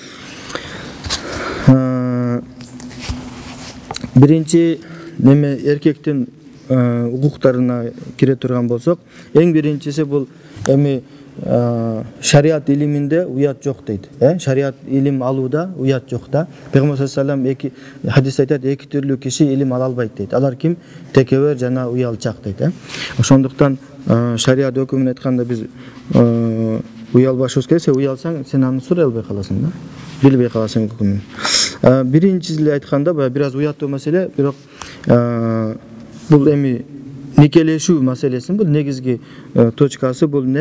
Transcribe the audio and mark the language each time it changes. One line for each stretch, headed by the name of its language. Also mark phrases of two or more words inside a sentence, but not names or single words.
Kyrgyz: Биринчи неме эркектин укуктарына кире турган болсок, эң биринчиси бул эми шариат илиминде уят жок дейт. Шариат илим алууда уят жок да. Пейгамбер
Arabic: صلى الله عليه وسلم
Kyrgyz: хадисте айтат, эки түрлүү киши илим ала албайт дейт. Алар ким? Текебер жана уялчак дейт. Ошондуктан шариат өкүмүн айтканда биз уялбашыбыз керек. Сен уялсаң, сен аны сурай албай каласың да. Билбей каласың өкүмүн. Биринчиси айтканда бир аз уяттуу маселе, бирок бул эми никелешүү маселесин, бул негизги точкасы бул не?